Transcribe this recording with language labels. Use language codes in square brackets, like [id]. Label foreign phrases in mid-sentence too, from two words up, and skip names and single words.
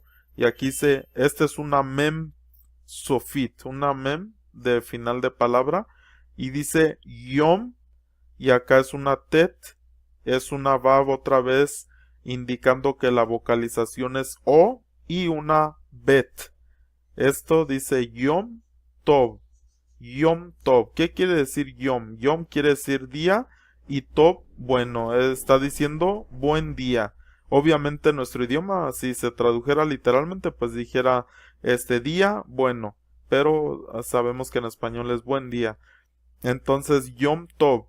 [es] Y aquí este es una [he] מם סופית, [es] una mem de final de palabra. Y dice yom, y acá es una tet, es una bab otra vez, indicando que la vocalización es O, y una bet. Esto dice [he] יום טוב. יום טוב. [es] ¿Qué quiere decir Yom? Yom quiere decir día y Tov, bueno, está diciendo buen día. Obviamente nuestro idioma, si se tradujera literalmente, pues dijera este día, bueno, pero sabemos que en español es buen día. Entonces [he] יום טוב.